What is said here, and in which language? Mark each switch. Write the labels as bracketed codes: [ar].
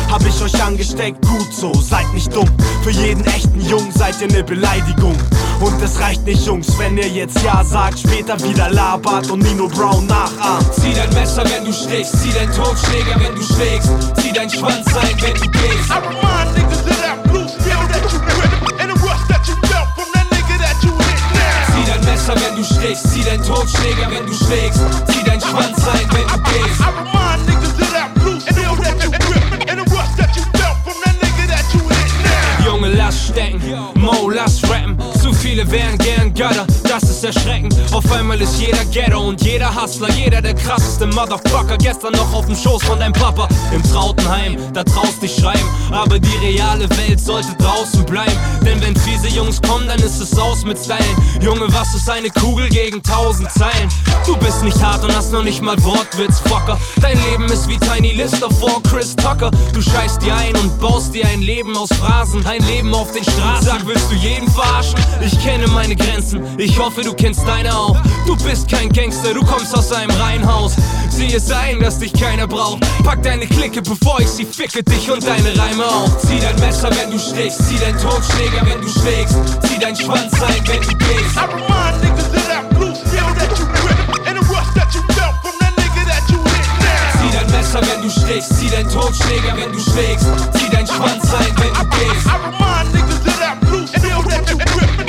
[de] Hab ich euch angesteckt? Gut so, seid nicht dumm. Für jeden echten Jung seid ihr ne Beleidigung. Und es reicht nicht, Jungs, wenn ihr jetzt ja sagt, später wieder labert und Nino Brown nachahmt. Zieh dein Messer, wenn du stichst. Zieh dein Totschläger, wenn du schlägst. Zieh dein Schwanz ein, wenn du gehst. [en] I remind niggas of that blue steel that you grip and the rust that you felt from that nigga that you hit now. [de] Zieh dein Messer, wenn du stichst. Zieh dein Totschläger, wenn du schlägst. Zieh dein Schwanz ein, wenn du gehst. [en] I remind niggas of that blue steel that you grip and the rust that you felt from that nigga that you hit now. [de] Junge, lass stecken. Mo, lass rappen. Viele wären gern Götter, das ist erschreckend. Auf einmal ist jeder Ghetto und jeder Hustler, jeder der krasseste Motherfucker. Gestern noch auf dem Schoß von deinem Papa. Im Trautenheim, da traust dich schreiben. Aber die reale Welt sollte draußen bleiben. Denn wenn fiese Jungs kommen, dann ist es aus mit Stylen. Junge, was ist eine Kugel gegen tausend Zeilen? Du bist nicht hart und hast noch nicht mal Wortwitz, Fucker. Dein Leben ist wie Tiny Lister vor Chris Tucker. Du scheißt dir ein und baust dir ein Leben aus Phrasen. Ein Leben auf den Straßen. Sag, willst du jeden verarschen? Ich kenne meine Grenzen, ich hoffe, du kennst deine auch. Du bist kein Gangster, du kommst aus einem Reihenhaus. Sieh es ein, dass dich keiner braucht. Pack deine Clique, bevor ich sie ficke, dich und deine Reime auf. Zieh dein Messer, wenn du stichst. Zieh dein Totschläger, wenn du schlägst. Zieh dein Schwanz ein, wenn du gehst. [en] I remind niggas of that blue steel that you grip and the rust that you felt from that nigga that you hit now. [de] Zieh dein Messer, wenn du stichst. Zieh dein Totschläger, wenn du schlägst. Zieh dein Schwanz ein, wenn du gehst. [en] I remind niggas of that blue steel that you grip.